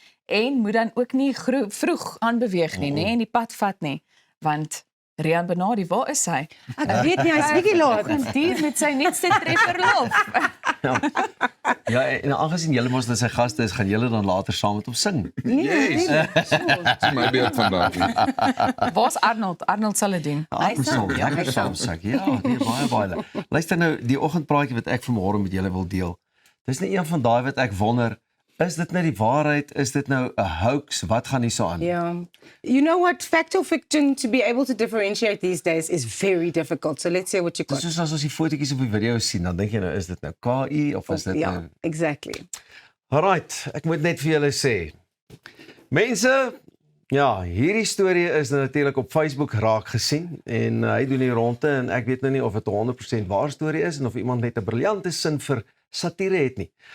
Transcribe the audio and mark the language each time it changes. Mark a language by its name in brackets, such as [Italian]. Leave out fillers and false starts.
[Afrikaans] En moet dan ook nie vroeg aanbeweeg nie, en die pad vat nie, want Rian Benardi, waar is hy? Ek weet nie, hy's bietjie laat. Hier met sy nuutste trefverlof. Ja, en aangesien julle mos sy gaste is, gaan julle dan later saam met hom sing. Yes. Dis my beeld vandag. Waar's Arnold? Arnold sal dit doen. Hy sal lekker saam sing. Ja, nee, baie. Luister nou, die oggendpraatjie wat ek vanmôre met julle wil deel. Dis net een van daai wat ek wonder, is dit nou die waarheid? Is dit nou 'n hoax? Wat gaan hier so aan? [English] Yeah. You know what? Fact or fiction, to be able to differentiate these days is very difficult. So let's see what you got. [Afrikaans] Dis soos as ons die fotootjies op die video sien, dan dink jy nou, is dit nou KI of is dit nou... Ja, exactly. Alright, ek moet net vir julle sê. Mense, ja, hierdie storie is natuurlik op Facebook raak gesien en hy doen die ronde en ek weet nou nie of dit 100% waar storie is en of iemand net 'n briljante sin vir satire het nie.